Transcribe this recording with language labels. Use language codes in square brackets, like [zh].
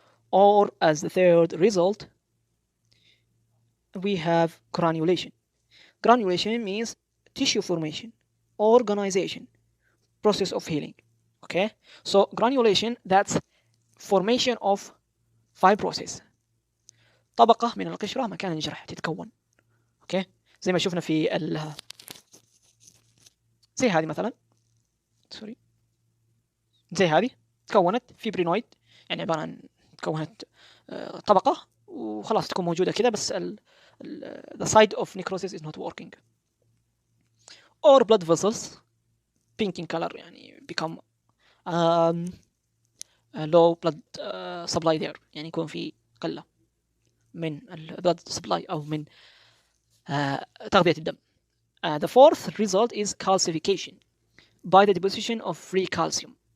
[en] Or as the third result, we have granulation. Granulation means tissue formation, organization, process of healing. Okay, so granulation, that's formation of fibrosis. [ar] طبقة من القشرة مكان الجرح تتكون. اوكي، زي ما شفنا في زي هذه مثلا، سوري، زي هذه تكونت فيبرينويد، يعني عبارة عن تكونت طبقة وخلاص تكون موجودة كذا، بس [en] the side of necrosis is not working. Or blood vessels pink in color يعني become low blood supply there، [ar] يعني يكون في قلة من [en] blood supply [ar] أو من تغذية الدم. [en] The fourth result is calcification by the deposition of free calcium.